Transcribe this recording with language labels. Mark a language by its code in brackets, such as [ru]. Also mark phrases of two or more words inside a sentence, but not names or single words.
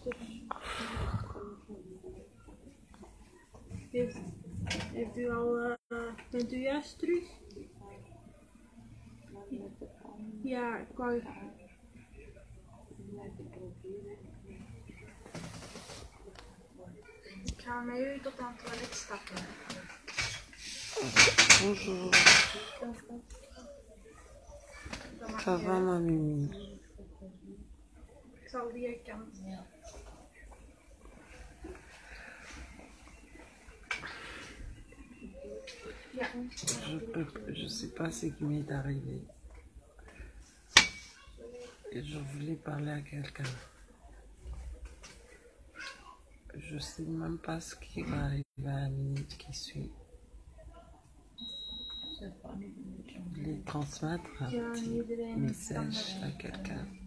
[nl] Heeft u al, bent u juist terug? Ja, ik wou... Ik ga met u tot aan het toilet stappen. [fr] Bonjour. Ça va, ma Mimi? [nl] Ik zal die kant. Ja. [fr] Je sais pas ce qui m'est arrivé. Et je voulais parler à quelqu'un. Je sais même pas ce qui va arriver à la minute qui suit. Je voulais transmettre un petit message à quelqu'un.